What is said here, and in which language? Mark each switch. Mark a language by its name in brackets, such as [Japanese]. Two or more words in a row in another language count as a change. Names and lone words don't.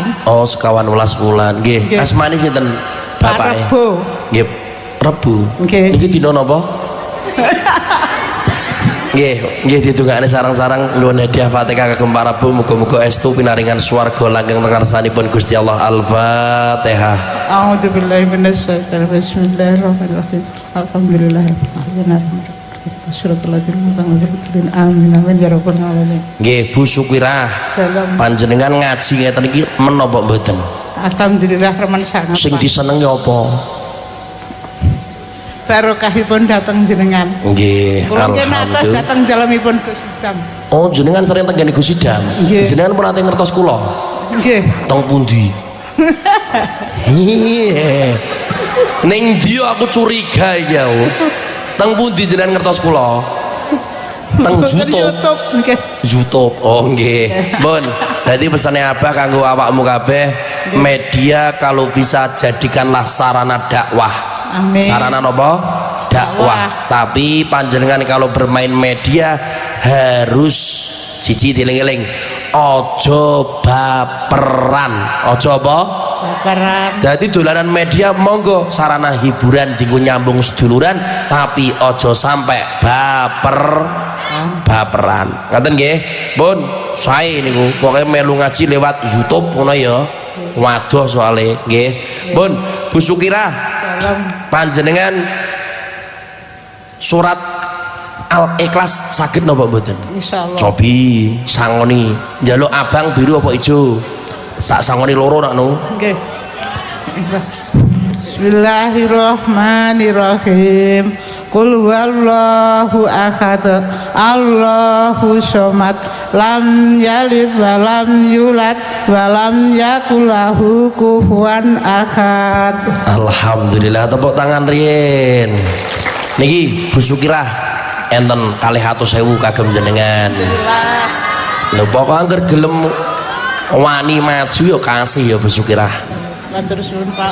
[Javanese] Oh, 11 wulan. Nggih. Asmane sinten bapake? Rebo. Nggih, Rebo. Nggih. Niki dina napa? Nggih ditungakne sarang-sarang nuwun hadiah Fatihah kagem para bu muga-muga estu pinaringan swarga langgeng ngarsanipun Gusti Allah. Al-Fatihah. [Arabic] أعوذ بالله من الشيطان الرجيم. بسم الله الرحمن الرحيم. الحمد لله رب العالمين. آمين آمين يا رب العالمين. [Javanese] Nggih Bu Sukirah. Panjenengan ngaji ngeten iki menapa mboten? Alhamdulillah remen sangat. Sing disenengi apa? Barokahipun dateng jenengan. Nggih, alhamdulillah dateng dalemipun Gus Idam. Oh, jenengan sering tenggene Gus Idam. Jenengan pun ate ngertos kula. Nggih. Teng pundi? Ning ndi aku curiga iki ya. Teng pundi jenengan ngertos kula? Teng YouTube. Nggih. YouTube. Oh nggih. Mun, dadi pesane Abah kanggo awakmu kabeh, [Indonesian] media kalau bisa jadikanlah sarana dakwah. [Javanese] Amin. Sarana nopo? Dakwah. Tapi panjenengan [Indonesian] kalau bermain media harus [Javanese] siji dieling-eling. Ojo baperan. Ojo apa? Baperan. Jadi dolanan media monggo sarana hiburan dienggo nyambung seduluran tapi ojo sampai baperan. Ngaten nggih? Pun sae niku pokoke melu ngaji lewat YouTube ngono ya. Waduh soalé nggih. Pun Bu Sukirah panjenengan surat Al-Ikhlas saged napa mboten? Insyaallah. Cobi sangoni njaluk abang biru apa ijo? Tak sangoni loro nakno. Nggih. [Arabic] بسم الله الرحمن الرحيم. قل هو الله أحد. الله الصمد. لم يلد ولم يولد ولم يكن له كفوا أحد. [Javanese] Alhamdulillah, tepuk tangan riyen. Niki Bu Sukirah enten 200.000 kagem jenengan. Lho pokok angger gelem wani maju ya kasih ya Bu Sukirah. Matur suwun Pak.